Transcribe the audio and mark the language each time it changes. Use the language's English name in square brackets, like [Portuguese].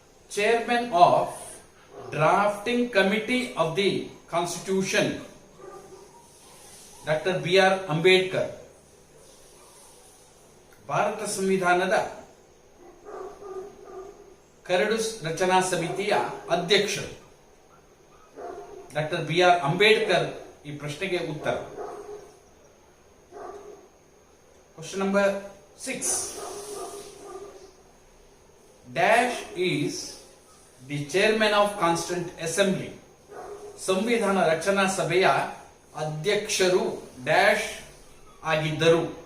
[English] Chairman of Drafting Committee of the Constitution, Dr. B.R. Ambedkar. [Kannada] Bharat ಸಂವಿಧಾನದ curd ರಚನಾ ಸಮಿತಿಯ ಅಧ್ಯಕ್ಷರು doctor B.R. Ambedkar. ಈ ಪ್ರಶ್ನೆಗೆ ಉತ್ತರ. [English] Question number 6. Dash is the chairman of Constituent Assembly. [Kannada] ಸಂವಿಧಾನ ರಚನಾ ಸಭೆಯ ಅಧ್ಯಕ್ಷರು ಡ್ಯಾಶ್ ಆಗಿದ್ದರು.